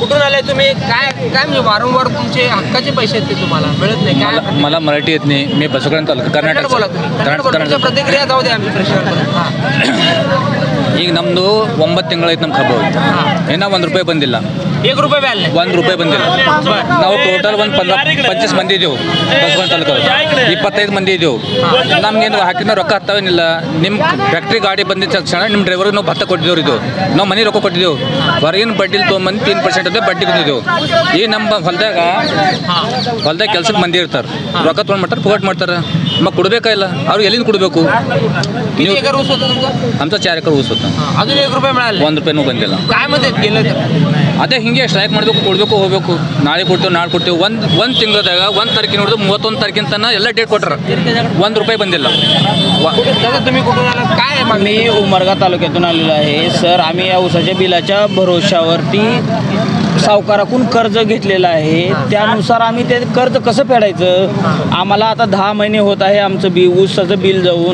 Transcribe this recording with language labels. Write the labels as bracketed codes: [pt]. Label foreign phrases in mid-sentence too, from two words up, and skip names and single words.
[mr] आलाय तुम्ही, काय काय म्हणजे वारंवार तुमचे हक्काचे पैसे आहेत ते तुम्हाला मिळत नाही काय? मला मराठी येत नाही, मी बसवकरण तालुका कर्नाटक बोला तुम्ही, प्रतिक्रिया जाऊ द्या आमच्या प्रश्नावर. [kn] ಈಗ ನಮ್ಮದು 9 ತಿಂಗಳಾಯ್ತು ನಮ್ಮ ಖಬ್ಬ ಇನ್ನೂ ₹1 ಬಂದಿಲ್ಲ. ₹1 ಬ್ಯಾಲ್ ₹1 ಬಂದಿಲ್ಲ. ನಾವು ಟೋಟಲ್ ಒಂದು 25 ಮಂದಿ ಇದ್ದೆವು ಬಸವನ ತಾಲೂಕು, 25 ಮಂದಿ ಇದ್ದೆವು. ನಮ್ಗೇನು ಹಾಕಿದ ರೊಕ್ಕ ಹತ್ತವೇನಿಲ್ಲ. ನಿಮ್ಮ ಫ್ಯಾಕ್ಟ್ರಿ ಗಾಡಿ ಬಂದಿದ್ದ ತಕ್ಷಣ ನಿಮ್ಮ ಡ್ರೈವರ್ಗೆ ನಾವು ಭತ್ತ ಕೊಟ್ಟಿದ್ದೇವೆ. ಇದು ನಾವು ಮನೆ ರೊಕ್ಕ ಕೊಟ್ಟಿದ್ದೆವು, ಹೊರಗಿನ ಬಡ್ಡಿಲಿ ತೊಗೊಂಬಂದು 3% ಅದೇ ಬಡ್ಡಿ ಬಂದಿದ್ದೆವು. ಈ ನಮ್ಮ ಹೊಲ್ದಾಗ ಕೆಲ್ಸಕ್ಕೆ ಮಂದಿ ಇರ್ತಾರೆ, ರೊಕ್ಕ ತೊಗೊಂಡು ಮಾಡ್ತಾರೆ, ಪುಗಟ್ ಮಾಡ್ತಾರೆ. मग ಕೊಡಬೇಕಾ ಇಲ್ಲ ಅವ್ರು ಎಲ್ಲಿಂದ ಕೊಡಬೇಕು? [mr] आमचा 4 एकर ऊस होता. अजून ₹1 मिळाला, [kn] ₹1 ಬಂದಿಲ್ಲ. [mr] काय मध्ये गेलं [kn] ಅದೇ ಹಿಂಗೆ ಸ್ಟ್ರೈಕ್ ಮಾಡಬೇಕು, ಕೊಡಬೇಕು, ಹೋಗಬೇಕು. ನಾಳೆ ಕೊಡ್ತೇವೆ, ನಾಳೆ ಕೊಡ್ತೇವೆ. ಒಂದು ತಿಂಗಳದಾಗ 1 तारखेला ನೋಡಿದ್ರೆ 31 तारखेला तನ ಎಲ್ಲ ಡೇಟ್ ಕೊಟ್ಟರು, ₹1 ಬಂದಿಲ್ಲ. [mr] तुम्ही कुठून आला काय? मी उमरगा तालुक्यातून आलेलो आहे सर. आम्ही या ऊसाच्या बिलाच्या भरोशावरती सावकाराकडून कर्ज घेतलेलं आहे. त्यानुसार आम्ही ते कर्ज कसं फेडायचं? आम्हाला आता 10 महिने होत आहे आमचं ऊसाचं बिल जाऊन.